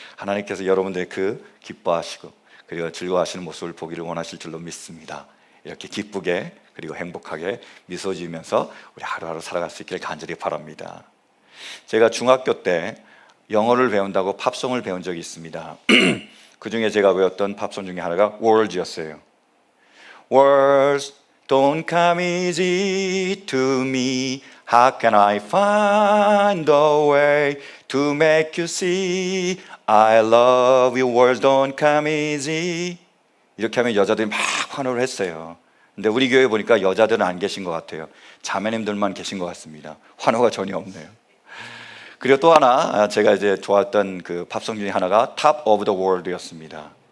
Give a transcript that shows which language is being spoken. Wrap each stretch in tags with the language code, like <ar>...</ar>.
<ko>하나님께서 여러분들의 그 기뻐하시고 그리고 즐거워하시는 모습을 보기를 원하실 줄로 믿습니다. 이렇게 기쁘게 그리고 행복하게 미소 지으면서 우리 하루하루 살아갈 수 있기를 간절히 바랍니다. 제가 중학교 때 영어를 배운다고 팝송을 배운 적이 있습니다. 그 중에 제가 외웠던 팝송 중에 하나가 Words였어요.</ko> <en>Words don't come easy to me. How can I find the way to make you see I love you. Words don't come easy.</en> <ko>이렇게 하면 여자들이 막 환호를 했어요. 근데 우리 교회 보니까 여자들은 안 계신 것 같아요. 자매님들만 계신 것 같습니다. 환호가 전혀 없네요. 그리고 또 하나 제가 이제 좋아했던 그 팝송 중에 하나가 Top of the World였습니다.</ko>